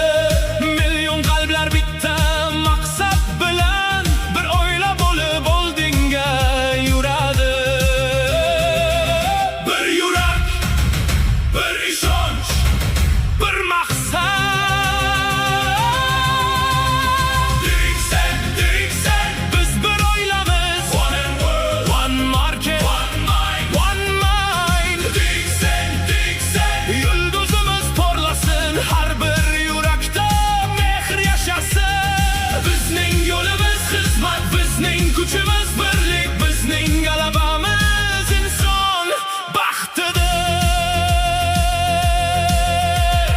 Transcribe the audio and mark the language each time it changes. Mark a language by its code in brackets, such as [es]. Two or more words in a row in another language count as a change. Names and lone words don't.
[uz] Million qalblar bitta maqsad bilan bir oila bo'lib oldinga yuradi. Bir yurak, bir ishonch, bir maqsad. DXN, biz bir oilamiz. [en] One and world, one market, one mind, one mind. [uz] DXN, yulduzimiz porlasin, har bir yurakda mehr yashasın. Bizning yo'limiz xizmat, bizning kuchimiz birlik, bizning g'alabamiz inson baxtidir.